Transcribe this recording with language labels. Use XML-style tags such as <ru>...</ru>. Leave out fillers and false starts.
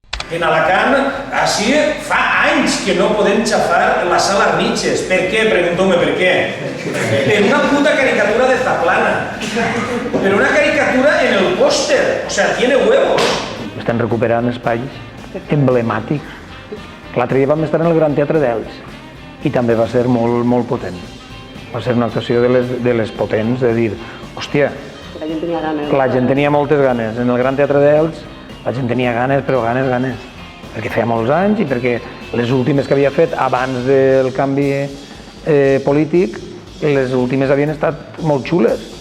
<ca>En Alacant, així fa anys que no podem xafar la sala Arniches. Per què? Pregunteu-me per què. Per una puta caricatura de Zaplana. Per una caricatura en el póster.</ca> <es>O sea, tiene huevos.</es> <ca>Estan recuperant espais emblemàtics. L'altre dia vam estar en el Gran Teatre d'Elx i també va ser molt potent. Va ser una actuació de les potents, de dir, hòstia, la gent tenia moltes ganes. En el Gran Teatre d'Elx la gent tenia ganes, però ganes, perquè feia molts anys i perquè les últimes que havia fet abans del canvi polític, les últimes havien estat molt xules.</ca>